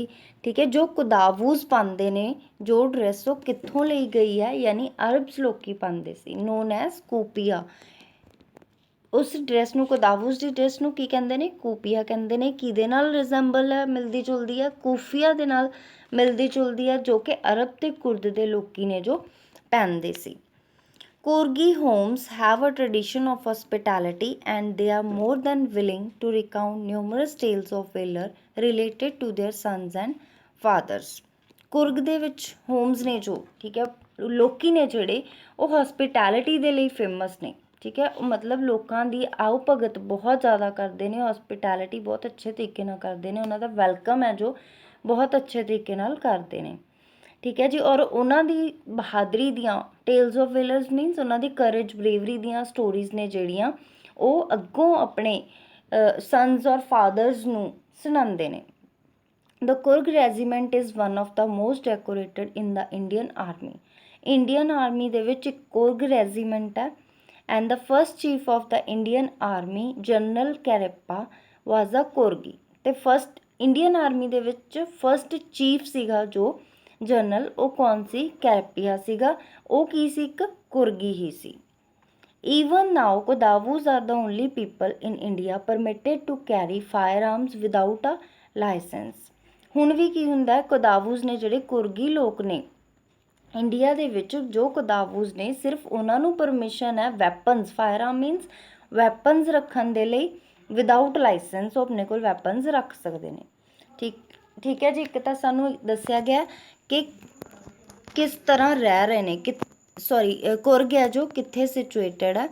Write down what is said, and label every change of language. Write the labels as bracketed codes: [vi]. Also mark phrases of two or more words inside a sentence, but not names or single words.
[pa] ਠੀਕ ਹੈ, ਜੋ ਕੁਦਾਵੂਜ਼ ਪਾਉਂਦੇ ਨੇ, ਜੋ ਡਰੈਸ ਉਹ ਕਿੱਥੋਂ ਲਈ ਗਈ ਹੈ, ਯਾਨੀ ਅਰਬਸ ਲੋਕੀ ਪਾਉਂਦੇ ਸੀ, [en] known as [pa] ਕੂਪੀਆ। ਉਸ ਡਰੈਸ ਨੂੰ, ਕੁਦਾਵੂਜ਼ ਦੀ ਡਰੈਸ ਨੂੰ ਕੀ ਕਹਿੰਦੇ ਨੇ, ਕੂਪੀਆ ਕਹਿੰਦੇ ਨੇ। ਕਿਹਦੇ ਨਾਲ ਰਿਜ਼ੈਂਬਲ ਹੈ, ਮਿਲਦੀ ਜੁਲਦੀ ਹੈ, ਕੂਫੀਆ ਦੇ ਨਾਲ ਮਿਲਦੀ ਜੁਲਦੀ ਹੈ, ਜੋ ਕਿ ਅਰਬ ਤੇ ਕੁਰਦ ਦੇ ਲੋਕੀ ਨੇ ਜੋ ਪਹਿਨਦੇ ਸੀ। [en] Korgi homes have a tradition of hospitality and they are more than willing to recount numerous tales of valor related to their sons and fathers। [pa] ਕੁਰਗ ਦੇ ਵਿੱਚ ਹੋਮਸ ਨੇ ਜੋ, ਠੀਕ ਹੈ, ਲੋਕੀ ਨੇ ਜਿਹੜੇ, ਉਹ ਹਸਪਿਟੈਲਿਟੀ ਦੇ ਲਈ ਫੇਮਸ ਨੇ। ਠੀਕ ਹੈ, ਮਤਲਬ ਲੋਕਾਂ ਦੀ ਆਓ ਭਗਤ ਬਹੁਤ ਜ਼ਿਆਦਾ ਕਰਦੇ ਨੇ, ਹਸਪਿਟੈਲਿਟੀ ਬਹੁਤ ਅੱਛੇ ਤਰੀਕੇ ਨਾਲ ਕਰਦੇ ਨੇ, ਉਹਨਾਂ ਦਾ ਵੈਲਕਮ ਹੈ ਜੋ ਬਹੁਤ ਅੱਛੇ ਤਰੀਕੇ ਨਾਲ ਕਰਦੇ ਨੇ। ਠੀਕ ਹੈ ਜੀ, ਔਰ ਉਹਨਾਂ ਦੀ ਬਹਾਦਰੀ ਦੀਆਂ, [en] tales of valours means [pa] ਉਹਨਾਂ ਦੀ [en] courage, bravery [pa] ਦੀਆਂ ਸਟੋਰੀਜ਼ ਨੇ ਜਿਹੜੀਆਂ, ਉਹ ਅੱਗੋਂ ਆਪਣੇ ਸਨਸ ਔਰ ਫਾਦਰਸ ਨੂੰ ਸੁਣਾਉਂਦੇ ਨੇ। [en] The Kurg regiment is one of the most decorated in the Indian Army। [pa] Indian Army ਦੇ ਵਿੱਚ ਇੱਕ ਕੁਰਗ ਰੈਜੀਮੈਂਟ ਹੈ। [en] And the first chief of the Indian Army, General Karappa, was a Kurgi। [pa] ਤੇ ਫਸਟ ਇੰਡੀਅਨ ਆਰਮੀ ਦੇ ਵਿੱਚ [en] first chief [pa] ਸੀਗਾ ਜੋ ਜਨਰਲ, ਉਹ ਕੌਣ ਸੀ, ਕੈਰਪੀਆ ਸੀਗਾ। ਉਹ ਕੀ ਸੀ, ਇੱਕ ਕੁਰਗੀ ਹੀ ਸੀ। [en] Even now, Kodavus are the only people in India permitted to carry firearms without a license। [pa] ਹੁਣ ਵੀ ਕੀ ਹੁੰਦਾ ਹੈ, ਕੋਦਾਵੂਜ਼ ਨੇ ਜਿਹੜੇ ਕੁਰਗੀ ਲੋਕ ਨੇ ਇੰਡੀਆ ਦੇ ਵਿੱਚ, ਜੋ ਕੋਦਾਵੂਜ਼ ਨੇ, ਸਿਰਫ ਉਹਨਾਂ ਨੂੰ ਪਰਮਿਸ਼ਨ ਹੈ [en] weapons, fire means weapons [pa] ਰੱਖਣ ਦੇ ਲਈ, [en] without license [pa] ਉਹ ਆਪਣੇ ਕੋਲ ਵੈਪਨਸ ਰੱਖ ਸਕਦੇ ਨੇ। ਠੀਕ ਹੈ ਜੀ, ਇੱਕ ਤਾਂ ਸਾਨੂੰ ਦੱਸਿਆ ਗਿਆ ਕਿ ਕਿਸ ਤਰ੍ਹਾਂ ਰਹਿ ਰਹੇ ਨੇ, ਕੁਰਗ ਹੈ ਜੋ ਕਿੱਥੇ ਸਿਚੁਏਟਡ ਹੈ।